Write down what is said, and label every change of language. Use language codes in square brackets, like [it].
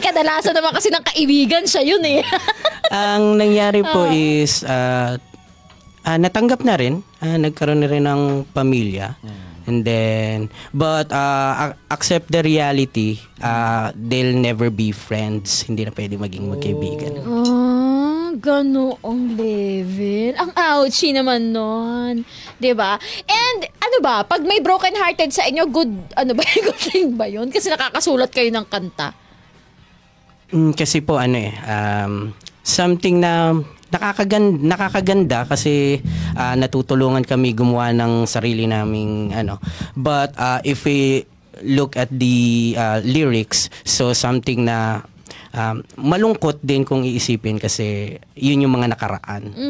[tl] Kadalasan naman kasi ng kaibigan siya yun eh. Ang nangyari po is natanggap na rin. Nagkaroon na rin ng pamilya. [en] And then, but accept the reality, they'll never be friends. [tl] Hindi na pwede maging magkaibigan. Ganoong level. Ang ouchie naman nun. Diba? And, pag may broken-hearted sa inyo, [en] good thing [tl] ba yun? Kasi nakakasulat kayo ng kanta. Kasi po, something na nakakaganda kasi natutulungan kami gumawa ng sarili naming [en] But if we look at the lyrics, [tl] so something na malungkot din kung iisipin kasi yun yung mga nakaraan.